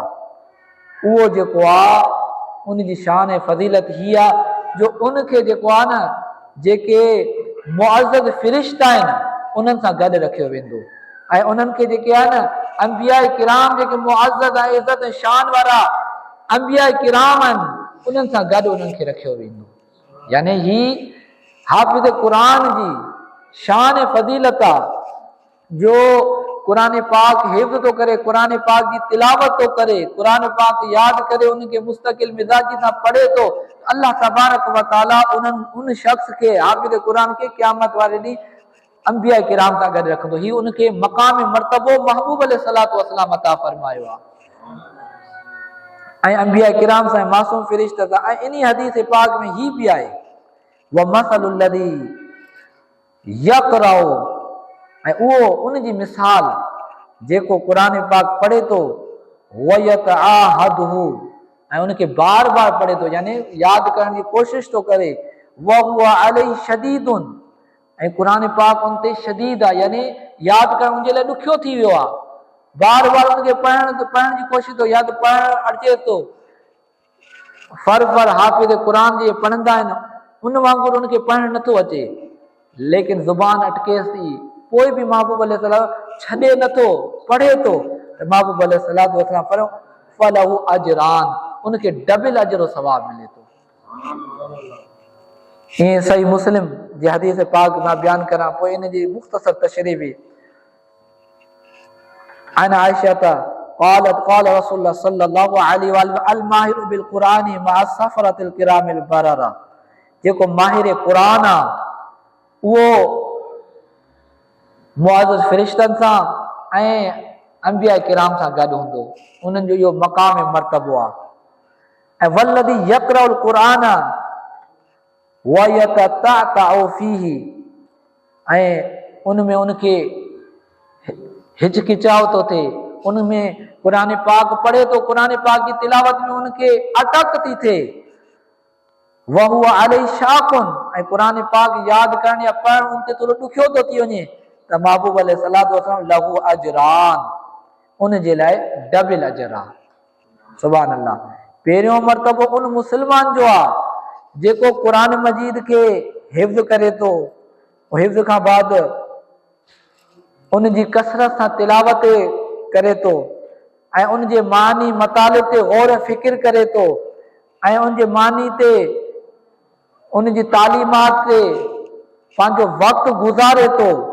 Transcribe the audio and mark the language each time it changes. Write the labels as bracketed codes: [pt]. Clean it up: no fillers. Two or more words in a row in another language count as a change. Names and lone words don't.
[sd] उहो जेको आहे उन जी शान ऐं फज़ीलत हीअ आहे जो उनखे जेको आहे न, जेके मुअज़्ज़ज़ फ़िरिश्ता आहिनि उन्हनि सां गॾु रखियो वेंदो ऐं उन्हनि खे जेके आहे न अंबिया किराम, जेके मुअज़्ज़ज़ ऐं इज़त ऐं शान वारा अंबिया किराम आहिनि, उन्हनि सां गॾु उन्हनि खे रखियो वेंदो। यानी ही हाफ़िज़ क़ुरान जी शान ऐं फज़ीलत आहे जो क़ुरान पाक हिफ़्ज़ थो करे, क़ुरान पाक जी तिलावत थो करे, क़ुरान पाक यादि करे, उनखे मुस्तक़िल मिज़ाजी सां पढ़े थो। अल्लाह [ar] تبارك وتعالى [sd] उन शख़्स खे, हाफ़िज़ क़ुरान खे क़यामत वारे ॾींहुं अंबिया किराम सां गॾु रखंदो। ही उनखे मक़ाम मर्तबो महबूब [ar] عليه الصلاة والسلام [sd] अता फरमायो आहे ऐं अंबिया किराम सां मासूम फ़िरिश्ता सां। ऐं इन हदीस पाक में ही बि आहे [ar] ومثل الذي يقرأ, [sd] ऐं उहो उन जी मिसाल जेको क़ुरान पाक पढ़े थो वयतआहदहु, ऐं उनखे बार बार पढ़े थो, यानी यादि करण जी कोशिश थो करे। [ar] وهو عليه شديد, [sd] ऐं क़ुरान पाक उन ते शदीद आहे, यानी यादि करणु उनजे लाइ ॾुखियो थी वियो आहे। बार बार उनखे पढ़ण जी कोशिश थो, यादि पढ़णु अचे थो। फर हाफ़िज़ क़ुरान जे पढ़ंदा आहिनि उन वांगुरु उनखे पढ़णु नथो अचे, लेकिन ज़ुबान अटकेसि थी, पोइ बि महबूब अलैहिस्सलाम छॾे नथो, पढ़े थो। महबूब [ar] عليه الصلاة والسلام [sd] फरमायो [ar] فله أجران, [sd] उनखे डबल अजर सवाब मिले थो। ईअं सही मुस्लिम जी हदीस पाक मां बयान करां, पोइ इन जी मुख़्तसर तशरीह बि। [ar] عن عائشة قالت قال رسول الله صلى الله عليه وسلم الماهر بالقرآن مع السفرة الكرام البررة, [sd] जेको माहिर क़ुरान आहे उहो मुअज़्ज़ज़ फ़िरिश्तनि सां ऐं अंबिया किराम सां गॾु हूंदो, उन्हनि जो इहो मक़ाम मर्तबो आहे। ऐं [ar] والذي يقرأ القرآن ويتتعتع فيه, [sd] ऐं उनमें उनखे हिचकिचाव थो थिए, उनमें क़ुरान पाक पढ़े थो, क़ुरान पाक जी तिलावत में उनखे अटक थी थिए। [ar] وهو عليه شاق, [sd] ऐं क़ुरान पाक यादि करणु या पढ़णु उन ते थोरो ॾुखियो थो थी वञे, त महबूब [ar] عليه الصلاة والسلام له أجران, [sd] उन जे लाइ डबल अजर आहे। [ar] سبحان الله. [sd] पहिरियों मर्तबो उन मुस्लमान जो आहे जेको क़ुरान मजीद खे हिफ़्ज़ करे थो, हिफ़्ज़ खां बाद उन जी कसरत सां तिलावत करे थो ऐं उन जे मानी मतालिब ते गौर फ़िक्र करे थो ऐं उन जे मानी ते, उन जी तालीमात ते पंहिंजो वक़्तु गुज़ारे थो,